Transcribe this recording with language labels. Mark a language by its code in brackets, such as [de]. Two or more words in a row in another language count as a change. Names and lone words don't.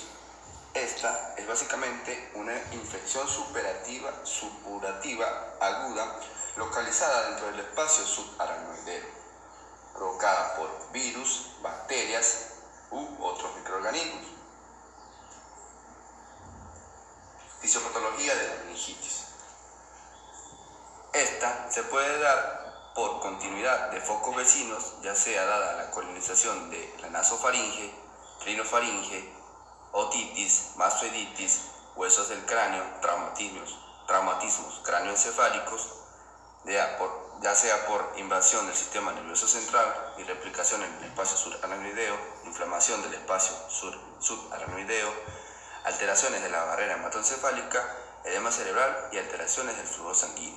[es] Esta es básicamente una infección supurativa aguda localizada dentro del espacio subaracnoideo, provocada por virus, bacterias u otros microorganismos. Fisiopatología de la meningitis. Esta se puede dar por continuidad de focos vecinos, ya sea dada la colonización de la nasofaringe, rinofaringe, otitis, mastoiditis, huesos del cráneo, traumatismos cráneoencefálicos, ya sea por invasión del sistema nervioso central y replicación en el espacio subaracnoideo, inflamación del espacio subaracnoideo, alteraciones de la barrera hematoencefálica, edema cerebral y alteraciones del flujo sanguíneo.